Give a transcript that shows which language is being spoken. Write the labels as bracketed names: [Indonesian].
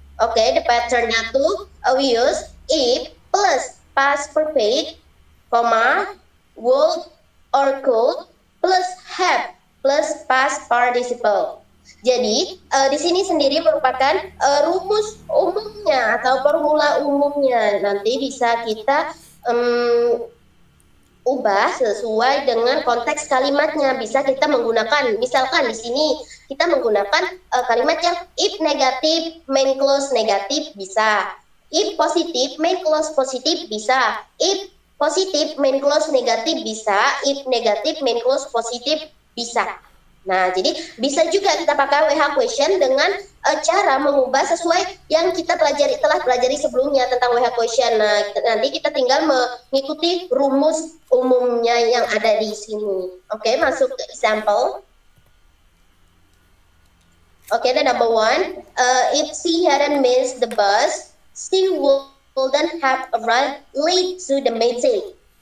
[English] Oke, the patternnya tuh we use if plus past perfect, would or could plus have plus past participle. [Indonesian] Jadi di sini sendiri merupakan rumus umumnya atau formula umumnya. Nanti bisa kita ubah sesuai dengan konteks kalimatnya. Bisa kita menggunakan, misalkan di sini kita menggunakan kalimat yang if negatif, main clause negatif bisa. If positif, main clause positif bisa. If positif, main clause negatif bisa. If negatif, main clause positif bisa. Nah, jadi bisa juga kita pakai WH question dengan cara mengubah sesuai yang kita telah pelajari sebelumnya tentang WH question. Nah, nanti kita tinggal mengikuti rumus umumnya yang ada di sini. Oke, masuk ke example. [English] Oke, the number one, if she hadn't missed the bus, she wouldn't have arrived late to the meeting.